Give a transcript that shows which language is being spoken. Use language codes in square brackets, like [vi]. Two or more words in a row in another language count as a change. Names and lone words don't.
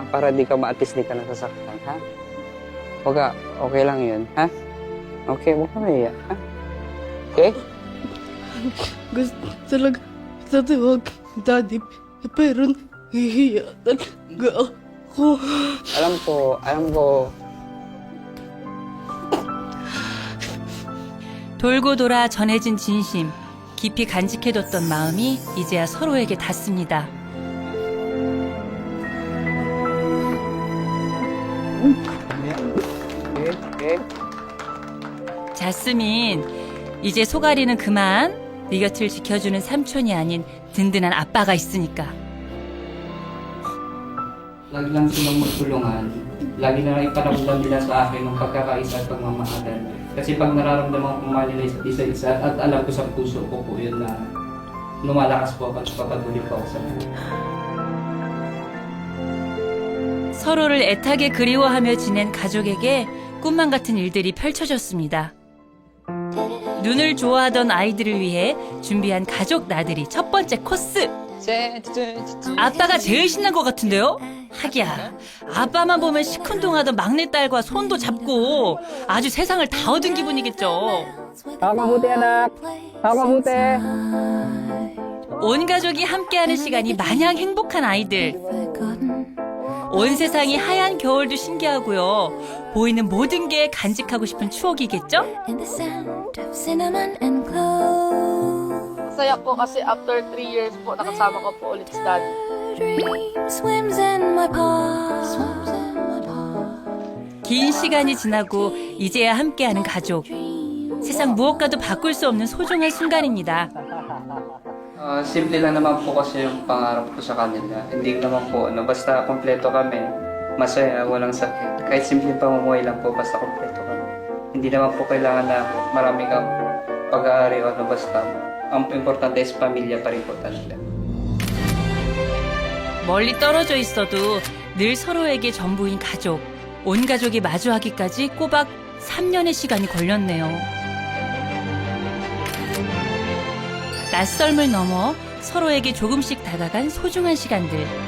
[tl] Para di ka maatis, di ka nasasaktan, ha? Huwag ka, okay lang yun, ha? Okay, huwag ka naiya, ha? Okay? Gusto talaga tatawag daddy, pero nahihiya talaga ako. Alam ko. [ko] 돌고 돌아 전해진 진심. 깊이 간직해뒀던 마음이 이제야 서로에게 닿습니다. 자스민, 이제 소가리는 그만. 네 곁을 지켜주는 삼촌이 아닌 든든한 아빠가 있으니까. [tl] Lagi lang silang magtulungan. Lagi na lang iparamdam nila sa akin ng pagkakaisa at pagmamahalan. Kasi pag nararamdaman ko mahal nila isa-isa at alam ko sa puso ko po yun na lumalakas po ako at papatuloy po ako sa kanila. [ko] 서로를 애타게 그리워하며 지낸 가족에게 꿈만 같은 일들이 펼쳐졌습니다. 눈을 좋아하던 아이들을 위해 준비한 가족 나들이 첫 번째 코스. 아빠가 제일 신난 것 같은데요? 하기야, 아빠만 보면 시큰둥하던 막내딸과 손도 잡고 아주 세상을 다 얻은 기분이겠죠. 마무대 anak. 마무대. 온 가족이 함께하는 시간이 마냥 행복한 아이들. 온 세상이 하얀 겨울도 신기하고요. 보이는 모든 게 간직하고 싶은 추억이겠죠? [tl] Masaya po kasi [en] after 3 years [tl] po, nakasama ko po ulit si daddy. [ko] 긴 시간이 지나고 이제야 함께하는 가족. 세상 무엇과도 바꿀 수 없는 소중한 순간입니다. [tl] Simple lang naman po kasi yung pangarap ko sa kanila. Hindi naman po, basta kompleto kami, masaya, walang sakit. Kahit simple pamumuhay lang po, basta kompleto kami. Hindi naman po kailangan na marami kang pag-aari o basta. Ang importante is pamilya pa rin po talaga. [ko] 멀리 떨어져 있어도 늘 서로에게 전부인 가족. 온 가족이 마주하기까지 꼬박 3년의 시간이 걸렸네요. 낯설음을 넘어 서로에게 조금씩 다가간 소중한 시간들.